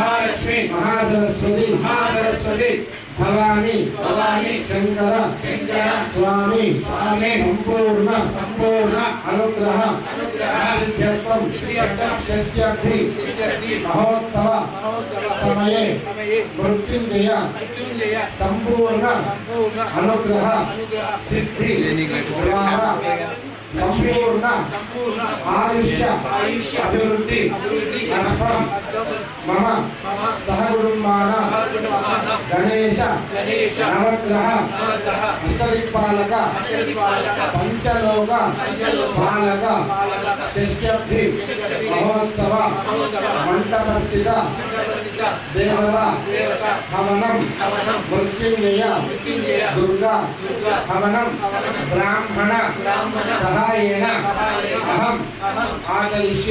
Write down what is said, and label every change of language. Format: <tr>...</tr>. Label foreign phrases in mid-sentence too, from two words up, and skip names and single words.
<sa>महासरस्वती भवानी शंकर स्वामी संपूर्ण अनुग्रह सिद्ध्यर्थं षष्ट्यर्थी महोत्सव समये मृत्युंजय संपूर्ण अनुग्रह सिद्धि సంపూర్ణ ఆయుష్య అభివృద్ధి అర్థం మమ సహకుటుంబాన గణేశ నవగ్రహ అష్టదిక్పాలక పంచలోక పాలక షష్ఠ్యబ్ది మహోత్సవ మంటపస్థిత దేవత హవనం మృత్యుంజయ దుర్గా హవనం బ్రాహ్మణ సహాయేన అహం ఆచరిష్యే.</sa>